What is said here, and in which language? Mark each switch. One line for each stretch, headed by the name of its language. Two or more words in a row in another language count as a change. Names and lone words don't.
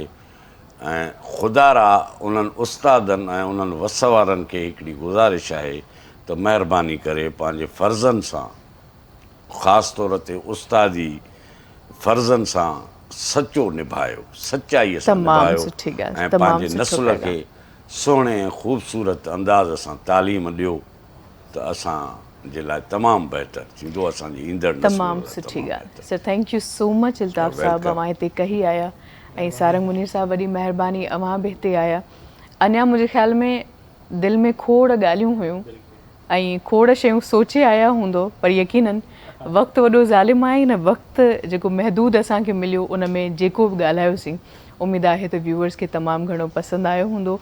Sindhi: ऐं ख़ुदारा उन्हनि उस्तादनि ऐं उन्हनि वस वारनि खे हिकिड़ी गुज़ारिश आहे त महिरबानी करे पंहिंजे फ़र्ज़नि सां, ख़ासि तौर ते उस्तादी फ़र्ज़नि सां सचो निभायो, सचाईअ सां निभायो, ऐं पंहिंजे नसुल खे सुहिणे ऐं ख़ूबसूरत अंदाज़ सां तालीम ॾियो त असांजे लाइ तमामु बहितर थींदो, असांजी ईंदड़ नसुल। तमामु सुठी ॻाल्हि सर,
English: thank you so much
Sindhi: अल्ताफ़ साहब, अव्हां हिते कही आया ऐं सारंग मुनीर साहब वॾी महिरबानी अव्हां बि हिते आया। अञा मुंहिंजे ख़्याल में दिलि में खोड़ ॻाल्हियूं हुयूं ऐं खोड़ शयूं सोचे आया हूंदो, पर यकीनन वक़्तु वॾो ज़ालिम आहे न, वक़्तु जेको महदूद असांखे मिलियो उन में जेको बि ॻाल्हायोसीं, उमेदु आहे त व्यूअर्स खे तमामु घणो पसंदि आयो हूंदो।